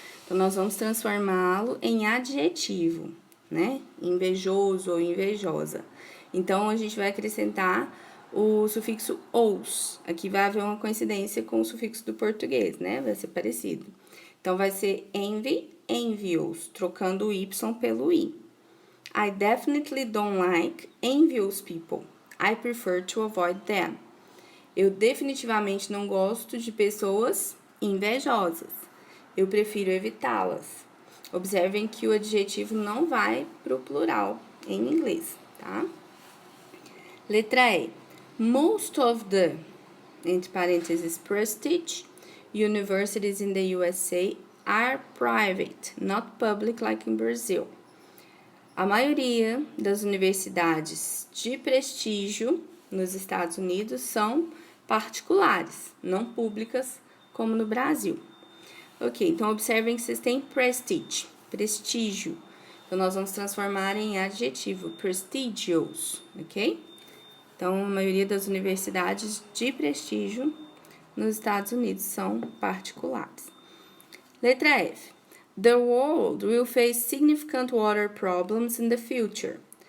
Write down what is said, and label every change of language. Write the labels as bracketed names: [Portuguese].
[Portuguese] Então, nós vamos transformá-lo em adjetivo, né? Invejoso ou invejosa. Então, a gente vai acrescentar o sufixo ous. Aqui vai haver uma coincidência com o sufixo do português, né? Vai ser parecido. Então, vai ser envy, envious, trocando o y pelo i. [English] I definitely don't like envious people. I prefer to avoid them. [Portuguese] Eu definitivamente não gosto de pessoas invejosas. Eu prefiro evitá-las. Observem que o adjetivo não vai para o plural em inglês, tá? Letra E. [English] Most of the, [Portuguese] entre parênteses, [English] prestige universities in the USA are private, not public like in Brazil. [Portuguese] A maioria das universidades de prestígio nos Estados Unidos são particulares, não públicas como no Brasil. Ok, então observem que vocês têm prestige, prestígio. Então, nós vamos transformar em adjetivo, prestigious, ok? Então, a maioria das universidades de prestígio nos Estados Unidos são particulares. Letra F. [English] The world will face significant water problems in the future.